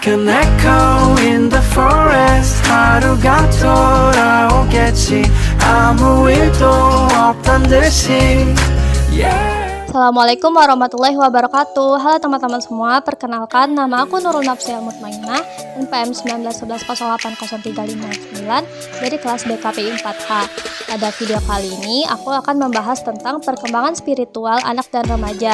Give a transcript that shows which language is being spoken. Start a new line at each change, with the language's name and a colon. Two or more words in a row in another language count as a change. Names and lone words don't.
English: An echo in the forest
Korean: 하루가 돌아오겠지 아무 일도 없던 듯이
Arabic: السلام عليكم ورحمة الله وبركاته.
Indonesian: Halo teman-teman semua, perkenalkan nama aku Nurul Nafsiyah Mutmainah NPM 1911080359 dari kelas BKPI 4H. Pada video kali ini aku akan membahas tentang perkembangan spiritual anak dan remaja.